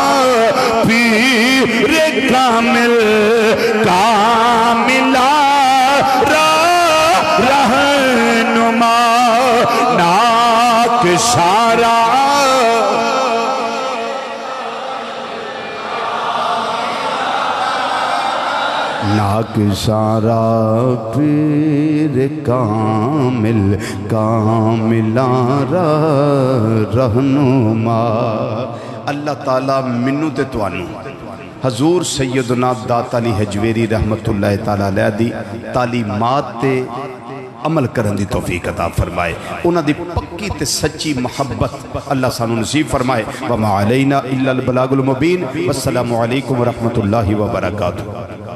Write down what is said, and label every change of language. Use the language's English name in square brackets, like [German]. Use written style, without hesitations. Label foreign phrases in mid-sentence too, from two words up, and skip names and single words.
[Urdu] پیر کامل کاملا رہنما ناک سارا ناک سارا پیر کامل کاملا رہنما۔ [Punjabi] اللہ تعالیٰ منو تے توانو حضور سیدنا داتا علی حجویری [Arabic] رحمت اللہ تعالیٰ علیہ [Punjabi] دی تعلیمات تے عمل کرن دی توفیق عطا فرمائے، انہاں دی پکی تے سچی محبت اللہ سانو نصیب فرمائے۔ [Arabic] وما علینا الا البلاغ المبین۔ والسلام علیکم ورحمت اللہ وبرکاتہ۔